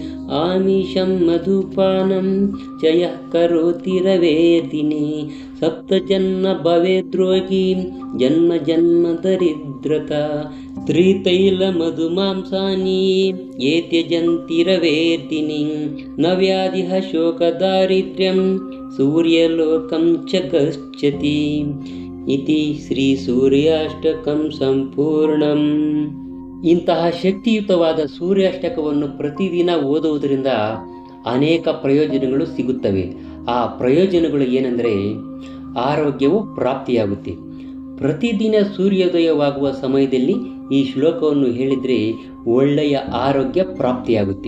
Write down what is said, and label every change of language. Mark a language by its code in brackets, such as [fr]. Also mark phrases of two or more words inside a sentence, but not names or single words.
[sa] आमिषं मधुपानं च यः करोति रवेदिने सप्तजन्म भवेद्रोगी जन्म जन्म दरिद्रता। त्रितैलमधुमांसानि ये त्यजन्ति रवेदिने न व्याधिः शोकदारिद्र्यं सूर्यलोकं च गच्छति। इति ಶ್ರೀ ಸೂರ್ಯಾಷ್ಟಕಂ ಸಂಪೂರ್ಣಂ. [kn] ಇಂತಹ ಶಕ್ತಿಯುತವಾದ ಸೂರ್ಯಾಷ್ಟಕವನ್ನು ಪ್ರತಿದಿನ ಓದುವುದರಿಂದ ಅನೇಕ ಪ್ರಯೋಜನಗಳು ಸಿಗುತ್ತವೆ. ಆ ಪ್ರಯೋಜನಗಳು ಏನೆಂದರೆ ಆರೋಗ್ಯವು ಪ್ರಾಪ್ತಿಯಾಗುತ್ತೆ. ಪ್ರತಿದಿನ ಸೂರ್ಯೋದಯವಾಗುವ ಸಮಯದಲ್ಲಿ ಈ ಶ್ಲೋಕವನ್ನು ಹೇಳಿದರೆ ಒಳ್ಳೆಯ ಆರೋಗ್ಯ ಪ್ರಾಪ್ತಿಯಾಗುತ್ತೆ.